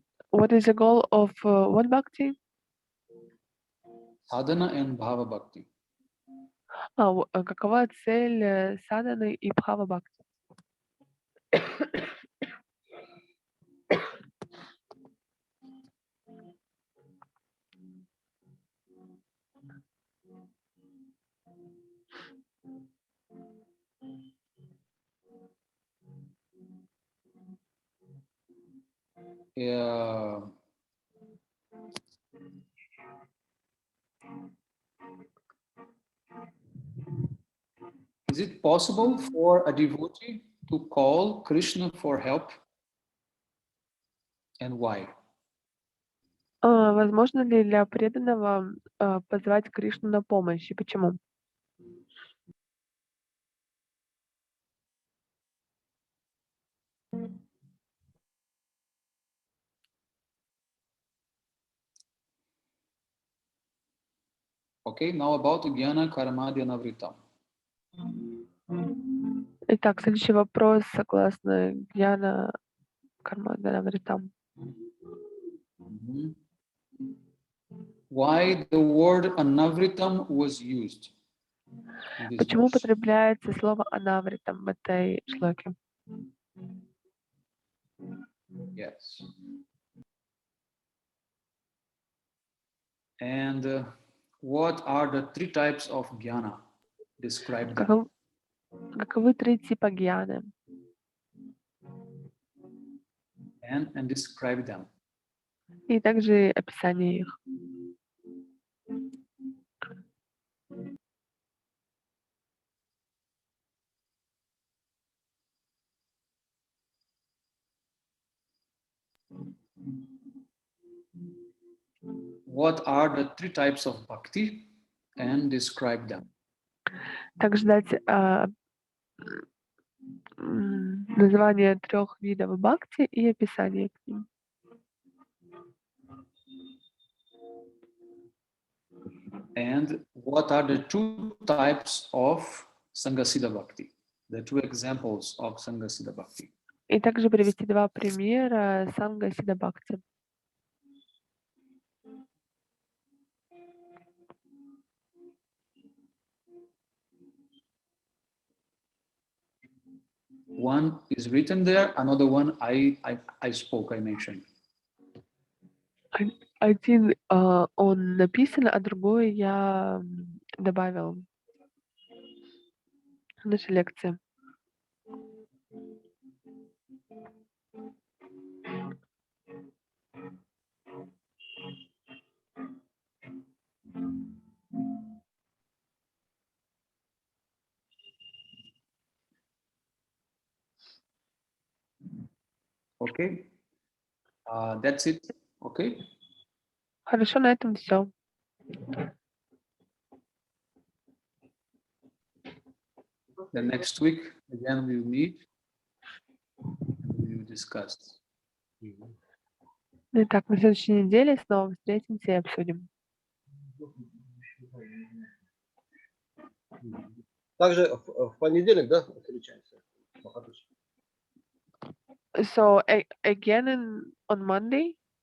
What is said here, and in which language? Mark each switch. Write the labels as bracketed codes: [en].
[en] What is the goal of what bhakti? Sadhana and bhava bhakti. [ru] Какова цель садханы и бхава бхакти? [en] Is it possible for a devotee to call Krishna for help? And why? [ru] Возможно ли для преданного позвать Кришну на помощь и почему? [en] Okay, now about Jnana Karmadya Navritam. [ru] Итак, следующий вопрос согласно Гьяна Кармадья Навритам. [en] Why the word anavritam was used? [ru] Почему употребляется слово анавритам в этой шлоке? [en] Yes. And what are the three types of jnana? Describe them. [ru] Каковы три типа гьяны? [en] And describe them. [ru] И также описание их. [en] What are the three types of bhakti? And describe them. [ru] Также дать название трех видов бхакти и описание к ним. [en] And what are the two types of Sanghasiddha Bhakti? The two examples of Sanghasiddha Bhakti. [ru] И также привести два примера Сангасидха Бхакти. [en] One is written there, another one I mentioned. [ru] Один он написан, а другой я добавил в нашей лекции. [en] Okay, that's it. Okay. [ru] Хорошо, на этом все. [en] The next week again we'll meet and we will discuss. [ru] Итак, на следующей неделе снова встретимся и обсудим. Также в понедельник, да, встречаемся? [en] So again on Monday?